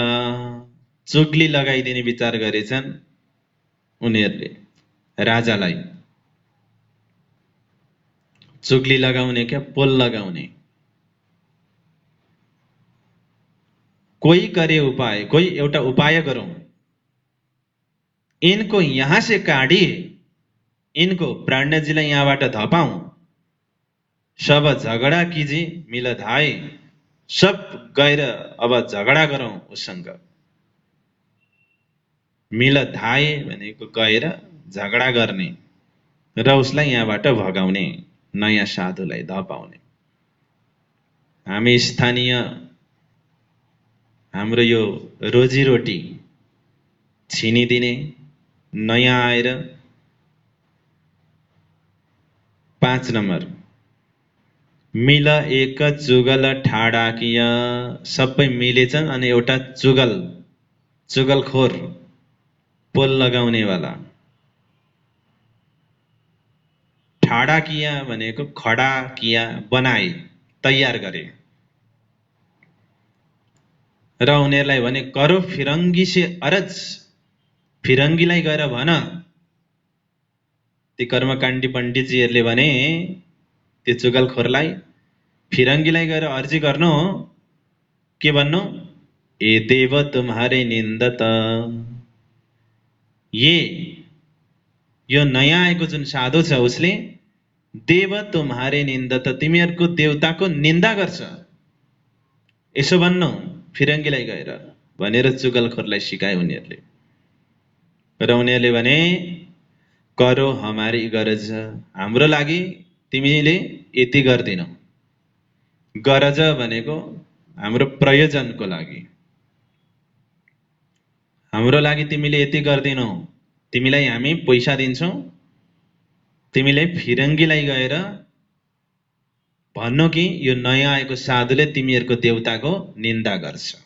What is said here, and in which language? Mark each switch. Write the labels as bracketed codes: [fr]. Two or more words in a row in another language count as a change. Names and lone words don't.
[ne] चुग्ली लगाइदिने विचार गरेछन् उनीहरूले राजालाई। चुग्ली लगाउने क्या, पोल लगाउने। [hi] कोही करे उपाय, [ne] कोही एउटा उपाय गरौं। [hi] इनको यहाँ से काटिए, [ne] इनको प्राणजीलाई यहाँबाट धपाऊं। [hi] सब झगडा कीजिए, मिल धाए। [ne] सब गएर अब झगडा गरौं उसँग। [hi] मिल धाए [ne] भनेको गएर झगडा गर्ने र उसलाई यहाँबाट भगाउने, नयाँ साधुलाई धपाउने। हामी स्थानीय हाम्रो यो रोजीरोटी छिनिदिने, नयाँ आएर। 5 नम्बर, [hi] मिल एक जुगल ठाडा किया। [ne] सबै मिलेछन् अनि एउटा जुगलखोर, पोल लगाउनेवाला। [hi] ठाडा किया [ne] भनेको [hi] खडा किया, [ne] बनाए, तयार गरे। र उनीहरूलाई भने [hi] करो फिरङ्गी से अरज। [ne] फिरङ्गीलाई गएर भन। ती कर्मकाण्डी पण्डितजीहरूले भने त्यो जुगलखोरलाई, फिरङ्गीलाई गएर अर्जी गर्नु। के भन्नु? [hi] ए देव तुम्हारे निन्दत। [ne] यो नयाँ आएको जुन साधु छ उसले [hi] देव तुम्हारे निन्दत, [ne] तिमीहरूको देवताको निन्दा गर्छ। यसो भन्नु फिरङ्गीलाई गएर भनेर जुगलखोरलाई सिकाए उनीहरूले। र उनीहरूले भने [hi] करो हमारी गरज, [ne] हाम्रो लागि तिमीले यति गर्दिनौ। गरज भनेको हाम्रो प्रयोजनको लागि, हाम्रो लागि तिमीले यति गर्दिनौ। तिमीलाई हामी पैसा दिन्छौं, तिमीले फिरङ्गीलाई गएर भन्नु कि यो नयाँ आएको साधुले तिमीहरूको देवताको निन्दा गर्छ।